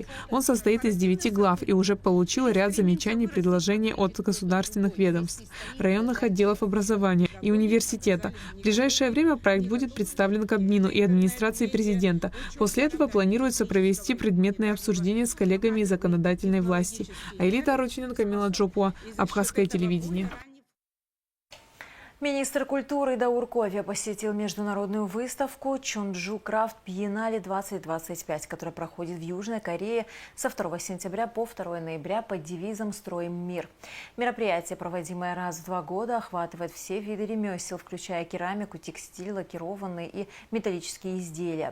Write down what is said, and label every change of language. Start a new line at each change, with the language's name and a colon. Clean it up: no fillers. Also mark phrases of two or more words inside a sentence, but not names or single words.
Russian: Он состоит из 9 глав и уже получил ряд замечаний и предложений от государственных ведомств, районных отделов образования и университета. В ближайшее время проект будет представлен Кабмину и администрации президента. После этого планируется провести предметное обсуждение с коллегами из законодательной власти. Аэлита Арутюнян, Камила Джопуа, Абхазское телевидение. Министр культуры Даур Ковя посетил международную выставку «Чонджу Крафт Биеннале-2025», которая проходит в Южной Корее со 2 сентября по 2 ноября под девизом «Строим мир». Мероприятие, проводимое раз в 2 года, охватывает все виды ремесел, включая керамику, текстиль, лакированные и металлические изделия.